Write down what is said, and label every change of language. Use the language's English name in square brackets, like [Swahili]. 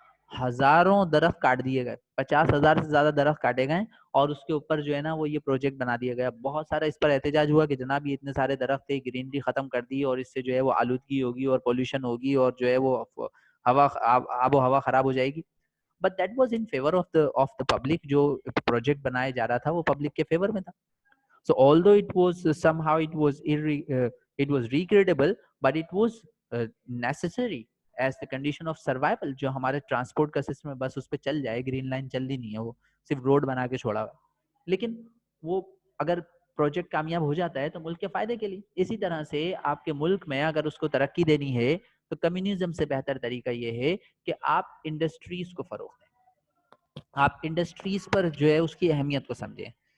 [Urdu] ہزاروں درخت کاٹ دیے گئے, 50,000 سے زیادہ درخت کاٹے گئے اور اس کے اوپر جو ہے نا وہ یہ پروجیکٹ بنا دیا گیا. بہت سارا اس پر احتجاج ہوا کہ جناب یہ اتنے سارے درخت تھے, گرینری ختم کر دی اور اس سے جو ہے وہ آلودگی ہوگی اور پولوشن ہوگی اور جو ہے وہ ہوا, آب و ہوا خراب ہو جائے گی. [English] But that was in favor of the public. [Urdu] جو پروجیکٹ بنایا جا رہا تھا وہ پبلک کے فیور میں تھا. [English] So although it was somehow it was regrettable, but it was necessary as the condition of survival. [Urdu] جو ہمارے ٹرانسپورٹ کا سسٹم ہے بس اس پہ چل جائے, گرین لائن چل دی نہیں ہے, وہ صرف روڈ بنا کے چھوڑا ہوا. لیکن وہ اگر پروجیکٹ کامیاب ہو جاتا ہے تو ملک کے فائدے کے لیے. اسی طرح سے آپ کے ملک میں اگر اس کو ترقی دینی ہے تو کمیونزم سے بہتر طریقہ یہ ہے کہ آپ انڈسٹریز کو فروغ دیں, آپ انڈسٹریز پر جو ہے اس کی اہمیت کو سمجھیں.